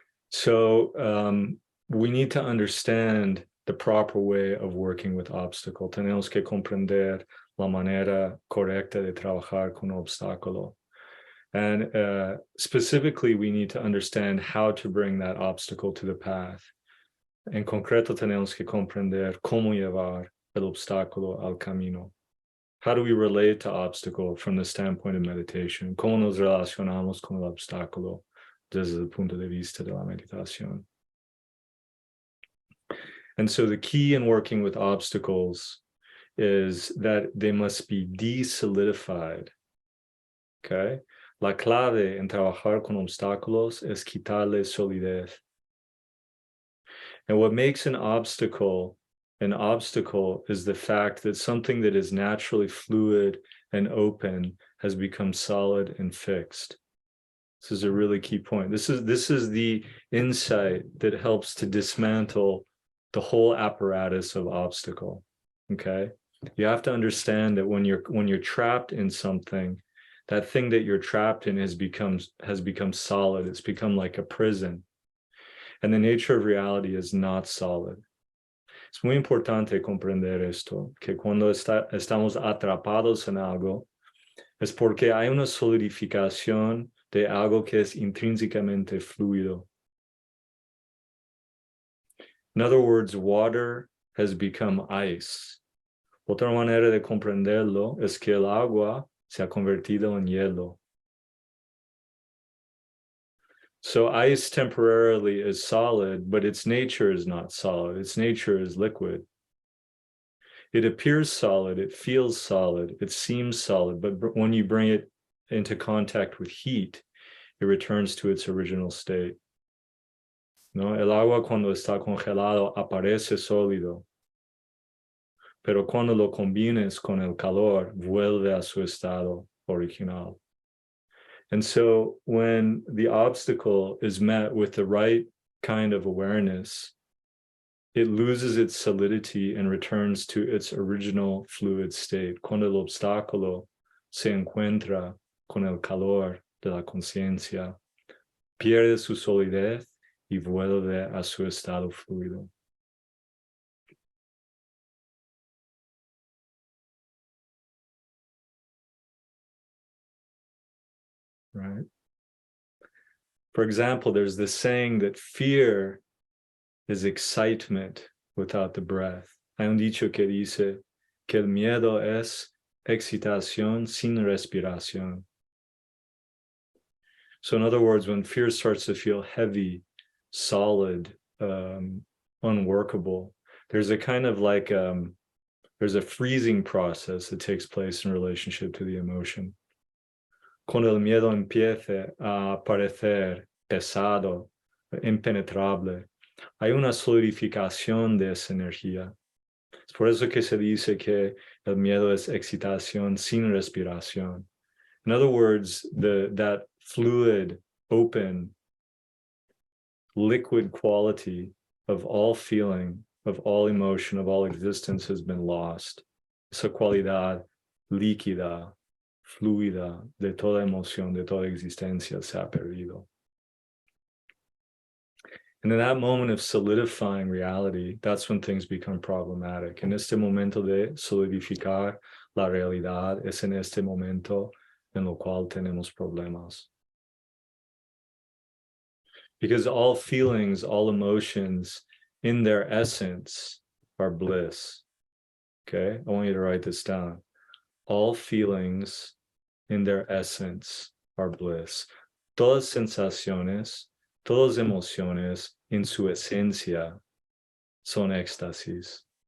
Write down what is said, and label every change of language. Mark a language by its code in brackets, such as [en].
[en] So we need to understand the proper way of working with obstacle. [es] Tenemos que comprender la manera correcta de trabajar con obstáculo. [en] And specifically, we need to understand how to bring that obstacle to the path. [es] En concreto, tenemos que comprender cómo llevar el obstáculo al camino. [en] How do we relate to obstacle from the standpoint of meditation? [es] ¿Cómo nos relacionamos con el obstáculo desde el punto de vista de la meditación? [en] And so the key in working with obstacles is that they must be de-solidified. Okay? [es] La clave en trabajar con obstáculos es quitarle solidez. [en] And what makes an obstacle is the fact that something that is naturally fluid and open has become solid and fixed. This is a really key point. This is the insight that helps to dismantle the whole apparatus of obstacle. Okay? You have to understand that when you're trapped in something, that thing that you're trapped in has become solid. It's become like a prison. And the nature of reality is not solid. [es] Es muy importante comprender esto, que cuando estamos atrapados en algo, es porque hay una solidificación de algo que es intrínsecamente fluido. [en] In other words, water has become ice. [es] Otra manera de comprenderlo es que el agua se ha convertido en hielo. [en] So ice temporarily is solid, but its nature is not solid. Its nature is liquid. It appears solid, it feels solid, it seems solid, but when you bring it into contact with heat, it returns to its original state. [es] ¿No? El agua cuando está congelado aparece sólido, pero cuando lo combines con el calor, vuelve a su estado original. [en] And so when the obstacle is met with the right kind of awareness, it loses its solidity and returns to its original fluid state. [es] Cuando el obstáculo se encuentra con el calor de la conciencia, pierde su solidez y vuelve a su estado fluido. [en] Right? For example, there's this saying that fear is excitement without the breath. [es] Hay un dicho que dice que el miedo es excitación sin respiración. [en] So in other words, when fear starts to feel heavy, solid, unworkable, there's a kind of like, there's a freezing process that takes place in relationship to the emotion. [es] Cuando el miedo empiece a parecer pesado, impenetrable, hay una solidificación de esa energía. Es por eso que se dice que el miedo es excitación sin respiración. [en] In other words, that fluid, open, liquid quality of all feeling, of all emotion, of all existence has been lost. [es] Esa cualidad líquida, fluida de toda emoción, de toda existencia se ha perdido. [en] And in that moment of solidifying reality, that's when things become problematic. [es] En este momento de solidificar la realidad, es en este momento en lo cual tenemos problemas. [en] Because all feelings, all emotions, in their essence, are bliss. Okay? I want you to write this down. All feelings, in their essence, are bliss. [es] Todas sensaciones, todas emociones, en su esencia, son éxtasis.